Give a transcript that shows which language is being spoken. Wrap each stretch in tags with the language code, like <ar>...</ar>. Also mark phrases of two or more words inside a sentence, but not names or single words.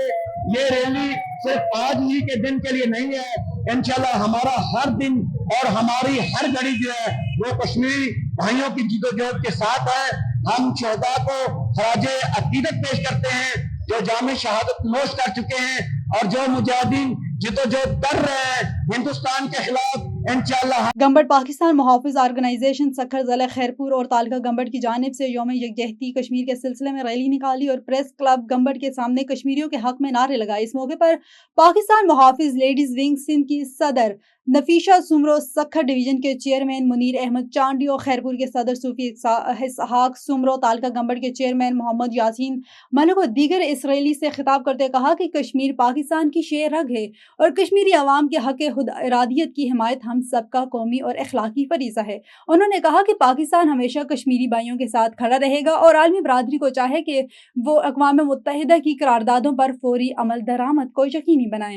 <ur>یہ ریلی صرف آج ہی کے دن کے لیے نہیں ہے، ان شاء اللہ ہمارا ہر دن اور ہماری ہر گھڑی جو ہے وہ کشمیری بھائیوں کی جدوجہد کے ساتھ ہے. ہم شہداء کو خراجِ عقیدت پیش کرتے ہیں جو جامِ شہادت نوش کر چکے ہیں اور جو مجاہدین جدوجہد کر رہے ہیں ہندوستان کے خلاف. ان شاء اللہ گمبٹ پاکستان محافظ آرگنائزیشن سکھر ضلع خیرپور اور تعلقہ گمبٹ کی جانب سے یومِ یکجہتی کشمیر کے سلسلے میں ریلی نکالی اور</ur> <en>press club</en> <ur>گمبٹ کے سامنے کشمیریوں کے حق میں نعرے لگائے. اس موقع پر پاکستان محافظ</ur> <en>ladies wing</en> <ur>سندھ کی صدر نفیسہ سومرو، سکھر ڈویژن کے چیئرمین منیر احمد چانڈیو اور خیرپور کے صدر صوفی اسحاق سومرو، تعلقہ گمبٹ کے چیئرمین محمد یاسین ملک اور دیگر اس ریلی سے خطاب کرتے کہا کہ کشمیر پاکستان کی شہ رگ ہے اور کشمیری عوام کے حق خود ارادیت کی حمایت ہم سب کا قومی اور اخلاقی فریضہ ہے. انہوں نے کہا کہ پاکستان ہمیشہ کشمیری بھائیوں کے ساتھ کھڑا رہے گا اور عالمی برادری کو چاہیے کہ وہ اقوامِ متحدہ کی قراردادوں پر فوری عمل درآمد کو یقینی بنائیں.</ur>